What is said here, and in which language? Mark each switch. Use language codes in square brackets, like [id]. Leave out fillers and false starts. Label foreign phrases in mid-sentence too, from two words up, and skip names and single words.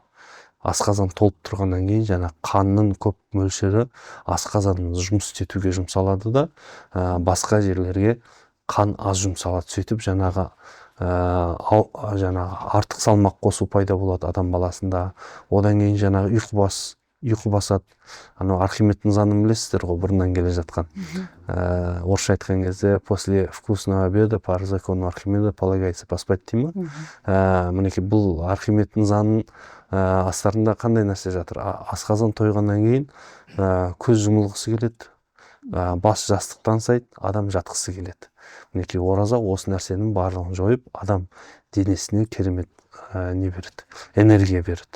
[kk] Асқазан толып тұрғаннан кейін жаңа қанның көп мөлшері асқазанымыз жұмыс істетуге жұмсалады да, басқа жерлерге қан аз жұмсалады. Сөйтіп жаңағы артық салмақ қосу пайда болады адам баласында. Одан кейін жаңағы ұйқы басады. Анау Архимедтің заңын білесіздер ғой, бұрыннан келе жатқан. Орысша айтқан кезде [ru] после вкусного обеда по закону Архимеда полагается поспать деймін. [kk] Мінекей бұл Архимедтің заңын астарында қандай нәрсе жатыр? Асқазан тойғаннан кейін көз жұмылғысы келеді, бас жастықтан сайт, адам жатқысы келеді. Мінекей ораза осы нәрсенің барлығын жойып, адам денесіне керемет не береді, энергия береді.